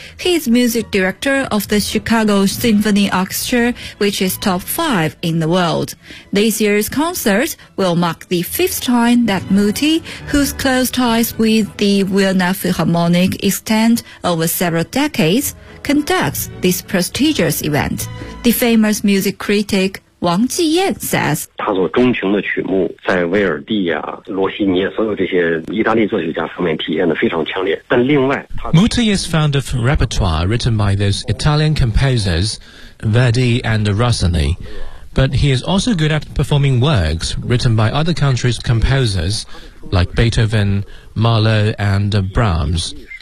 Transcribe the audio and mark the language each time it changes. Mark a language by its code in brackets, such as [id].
[en] He is music director of the Chicago Symphony Orchestra, which is top 5 in the world. This year's concert will mark the fifth time that Muti, whose close ties with the Vienna Philharmonic extend over several decades, conducts this prestigious event. The famous music critic王继燕 says, [zh] 他所钟情的曲目在威尔第啊、罗西尼所有这些意大利作曲家方面体现得非常强烈。但另外 [en] Muti is fond of repertoire written by those Italian composers, Verdi and Rossini. But he is also good at performing works written by other countries' composers, like Beethoven, Mahler and Brahms.